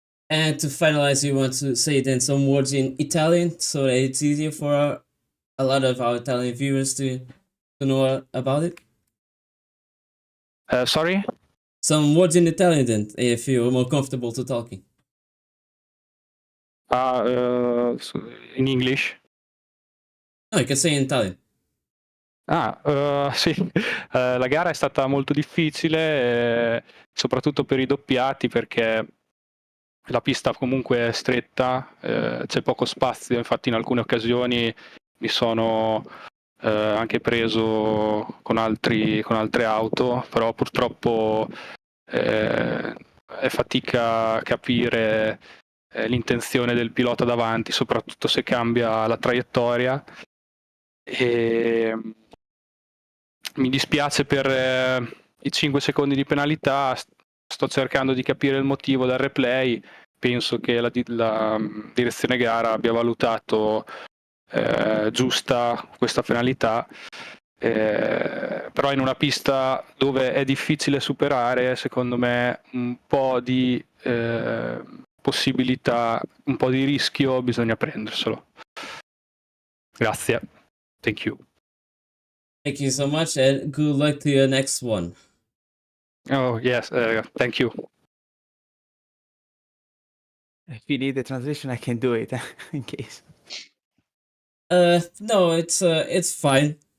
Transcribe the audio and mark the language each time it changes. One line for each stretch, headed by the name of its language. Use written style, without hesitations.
English: And to finalize, you want to say then some words in Italian so that it's easier for a lot of our Italian viewers to know about it? Sorry? Some words in Italian then, if you're more comfortable to talking. In English? No, you can say in Italian.
Italian: Sì, la gara è stata molto difficile, soprattutto per i doppiati, perché la pista comunque è stretta, c'è poco spazio, infatti in alcune occasioni mi sono anche preso con altre auto, però purtroppo è fatica capire l'intenzione del pilota davanti, soprattutto se cambia la traiettoria. E mi dispiace per i 5 secondi di penalità, sto cercando di capire il motivo dal replay, penso che la direzione gara abbia valutato giusta questa penalità, però in una pista dove è difficile superare, secondo me un po' di possibilità, un po' di rischio bisogna prenderselo.
English: Grazie. Thank you. Thank you so much, and good luck to your next one. Oh, yes, thank you. If you need the translation, I can do it in case. No, it's fine.